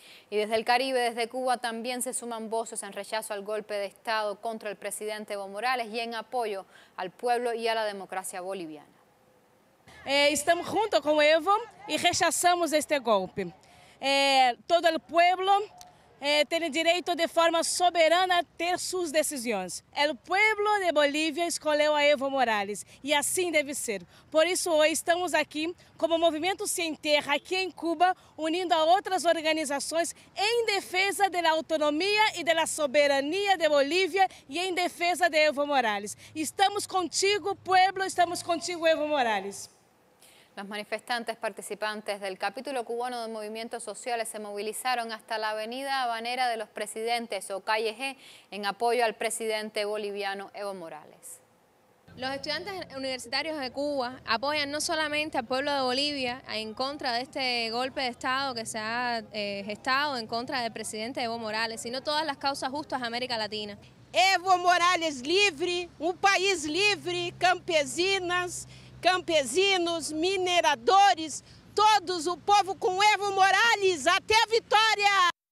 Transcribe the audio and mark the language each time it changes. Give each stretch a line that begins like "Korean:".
Spanish: Y desde el Caribe, desde Cuba, también se suman voces en rechazo al golpe de Estado contra el presidente Evo Morales y en apoyo al pueblo y a la democracia boliviana. estamos junto con Evo y rechazamos este golpe. Todo el pueblo
Portuguese: tem direito de forma soberana a ter suas decisões. O povo de Bolívia escolheu a Evo Morales e assim deve ser. Por isso hoje estamos aqui como Movimento Sem Terra aqui em Cuba, unindo a outras organizações em defesa da autonomia e da soberania de Bolívia e em defesa de Evo Morales.
Spanish: Estamos contigo, pueblo, estamos contigo, Evo Morales. Los manifestantes participantes del capítulo cubano de movimientos sociales se movilizaron hasta la avenida Habanera de los Presidentes o Calle G en apoyo al presidente boliviano Evo Morales. Los estudiantes universitarios de Cuba apoyan no solamente al pueblo de Bolivia en contra de este golpe de Estado que se ha gestado en contra del presidente Evo Morales, sino todas las causas justas de América Latina.
Portuguese: Evo Morales livre, país livre, campesinas, campesinos, mineradores, todos, o povo com Evo Morales, até a vitória!